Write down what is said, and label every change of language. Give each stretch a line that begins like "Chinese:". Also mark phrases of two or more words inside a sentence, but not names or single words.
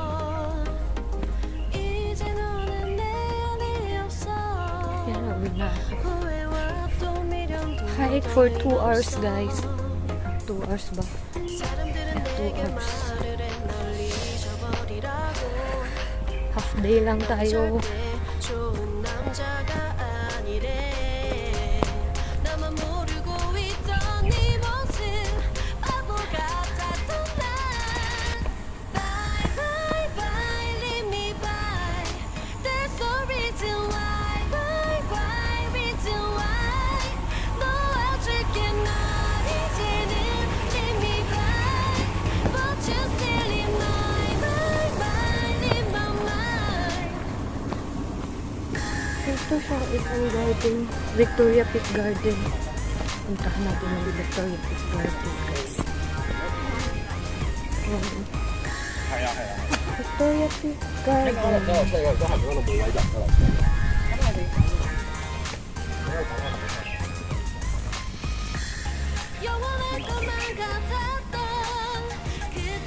Korean: 이제 너는 내 안에 없어
Filipino: Yan, uuwi na.
Korean: 후회와 또 미련도
English: Hike for 2 hours guys. 2 hours ba?
Korean: 사람들은 내게 말을 해 널 잊어버리라고
Filipino: Half day lang tayo.
Korean: 절대 좋은 남자가 아니래 나만 모르고 있던 네 모습 바보 같았던 난
English: Bye bye bye leave me by There's no reason why Why why reason why
Korean: 놓아줄게 널 이제는
English: leave me by But you still in my mind in my mind
Filipino: Ito siya isang garden. Victoria Peak Garden. Puntahan natin yung Victoria Peak Garden guys. Victoria Peak Garden.
Korean: 영원할 것만 같았던 그